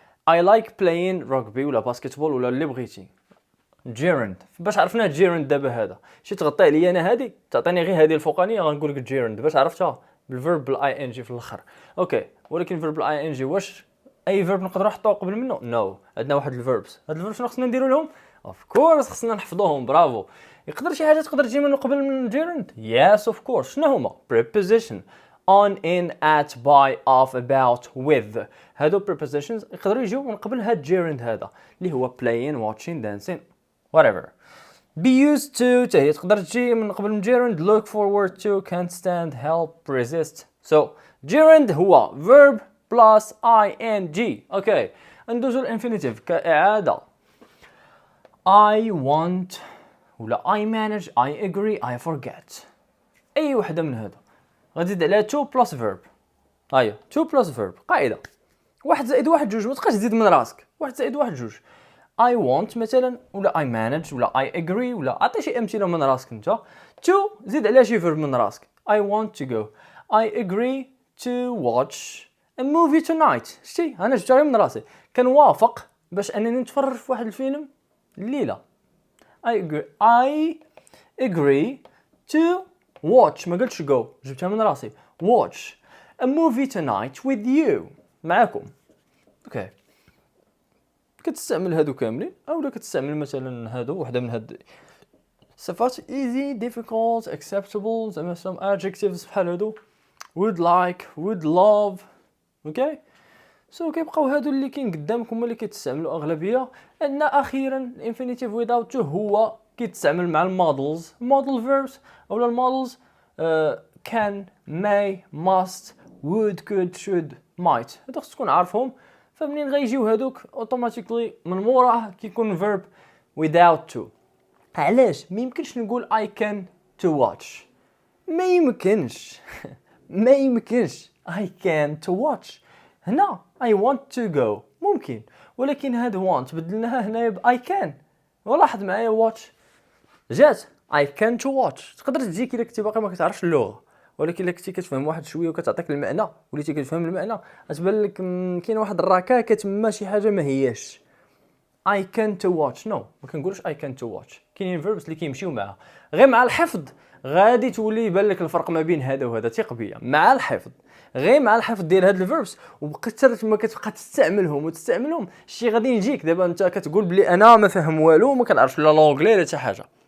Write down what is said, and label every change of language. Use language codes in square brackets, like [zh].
[en] I like playing rugby [ar] ولا باسكتبول ولا اللي بغيتي. جيرند، باش عرفنا جيرند دابا هذا شي تغطي عليا انا، هذه تعطيني غير هذه الفوقانيه غنقول لك جيرند باش عرفتها بالفيرب بالاي ان جي في الاخر. اوكي، ولكن فيرب بالاي ان جي واش اي فيرب نقدروا نحطوه قبل منه؟ نو. عندنا واحد الفيربس، هاد الفيربس شنو خصنا نديروا لهم؟ اوف كورس خصنا نحفظوهم. برافو. يقدر شي حاجه تقدر تجي من قبل من جيرند؟ يس اوف كورس. شنو هما؟ preposition on, in, at, by, of, about, with. هادو prepositions يقدروا يجيو من قبل هاد جيرند هذا اللي هو playing, watching, dancing, whatever. be used to هي تقدر تجي من قبل من gerund. [en] look forward to, can't stand, help, resist. so gerund هو verb plus ing. [ar] اوكي، ندوزو الانفينيتيف كإعادة. [en] I want ولا I manage, I agree, I forget. [ar] أي وحدة من هذا غتزيد عليها to plus verb. هيا to plus verb قاعدة 1 زائد 1 2. ما تبقاش تزيد من راسك. 1 زائد 1 2. I want مثلا ولا I manage ولا I agree ولا عطي شي امثله من راسك انت. to زيد عليها شي verb من راسك. [en] I want to go. I agree to watch a movie tonight. [ar] شتي انا جبتها من راسي، كنوافق باش انني نتفرج في واحد الفيلم الليله. I agree to watch، ما قلتش go، جبتها من راسي. [en] watch a movie tonight with you، معاكم. [ar] اوكي، كتستعمل هادو كاملين اولا كتستعمل مثلا هادو وحده من هاد صفات easy, difficult, acceptable، زعما some adjectives بحال هادو would like, would love. اوكي، سو كيبقاو هادو اللي كاين قدامكم اللي كيتستعملوا اغلبيه. عندنا اخيرا infinitive without to هو كيتستعمل مع المودلز، model verbs اولا المودلز can, may, must, would, could, should, might. هادو خص تكون عارفهم. فمنين غيجيو هادوك اوتوماتيكلي من موراه كيكون verb without to. علاش ما يمكنش نقول [en] I can to watch؟ [ar] ما يمكنش ما يمكنش I can to watch. هنا [en] I want to go [ar] ممكن، ولكن هاد want بدلناها هنا ب I can. ولاحظ معايا watch جات I can to watch. تقدر تجيك الا كنتي باقي ما كتعرفش اللغه، ولكن الا كنتي كتفهم واحد شويه وكتعطيك المعنى وليتي كتفهم المعنى غتبان لك كاين واحد الركاكه تما شي حاجه ما هياش. [en] I can to watch [ar] نو ما كنقولش [en] I can to watch. [ar] كاينين verbs اللي كيمشيو معها غير مع الحفظ غادي تولي يبان لك الفرق ما بين هذا وهذا. ثق بيا مع الحفظ، غير مع الحفظ ديال هاد الفيربس وبقيت ما كتبقى تستعملهم شي غادي يجيك دابا انت كتقول بلي انا ما فاهم والو وما كنعرفش لا لونغلي لا حتى حاجه.